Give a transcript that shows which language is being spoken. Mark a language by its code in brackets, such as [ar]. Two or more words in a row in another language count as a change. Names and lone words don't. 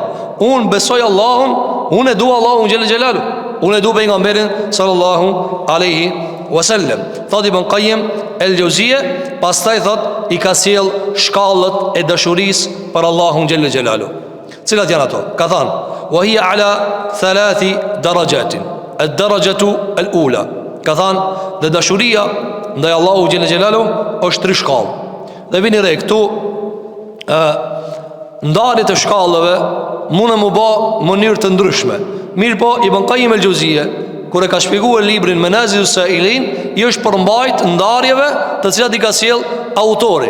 [sq] Unë besoj Allahun, unë e dua Allahun [ar] جل جلاله, [sq] unë e dua pejgamberin [ar] صلى الله عليه وسلم. [sq] Thot Ibn Qayyim el-Jauziyja, pastaj thot i ka sjell shkallët e dashurisë për Allahun [ar] جل جلاله. [sq] Cilat janë ato? Ka thënë [ar] وهي على 3 درجات. الدرجة الأولى. [sq] Ka thënë dhe dashuria ndaj Allahut [ar] جل جلاله [sq] është 3 shkallë. Dhe vini re këtu ndarjet e shkallëve mund të më bë mënyrë të ndryshme. Mirë po Ibn Qayyim el-Jauziyja kur e ka shpjeguar librin Manazilus Sa'ilin, i është përmbajt ndarjeve të cilat i ka sjell autori.